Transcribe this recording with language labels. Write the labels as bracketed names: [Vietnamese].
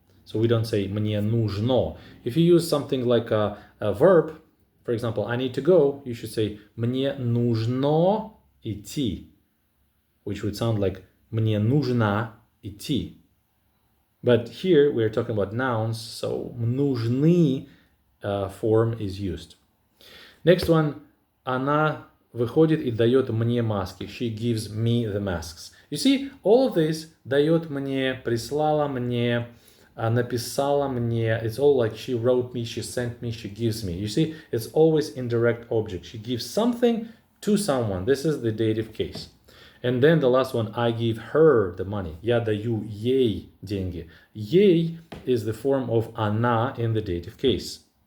[English] So we don't say мне нужно. If you use something like a verb, for example, I need to go, you should say [Russian] мне нужно идти, [English] which would sound like мне нужно идти. But here we're talking about nouns, so нужны form is used. Next one, [Russian] она выходит и дает мне маски. [English] She gives me the masks. You see, all of this [Russian] дает мне, прислала мне, написала мне. [English] It's all like she wrote me, she sent me, she gives me. You see, it's always indirect object. She gives something to someone. This is the dative case. And then the last one, I give her the money. [Russian] Я даю ей деньги. [English] Ей is the form of она in the dative case.